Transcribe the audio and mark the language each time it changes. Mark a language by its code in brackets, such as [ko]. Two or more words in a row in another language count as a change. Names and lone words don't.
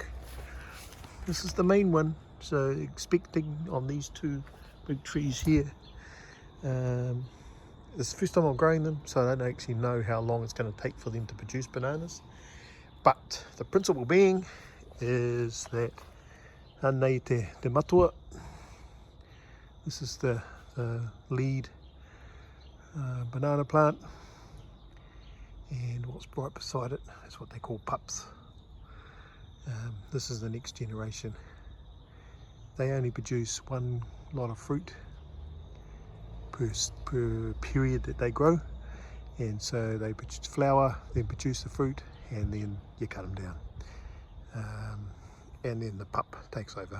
[en] This is the main one, so expecting on these two big trees here. This is the first time I'm growing them, so I don't actually know how long it's going to take for them to produce bananas. But the principle being is that [mi] anei te matua, [en] this is the lead banana plant, and what's right beside it is what they call pups. This is the next generation. They only produce one lot of fruit per period that they grow, and so they produce flower, then produce the fruit, and then you cut them down, and then the pup takes over.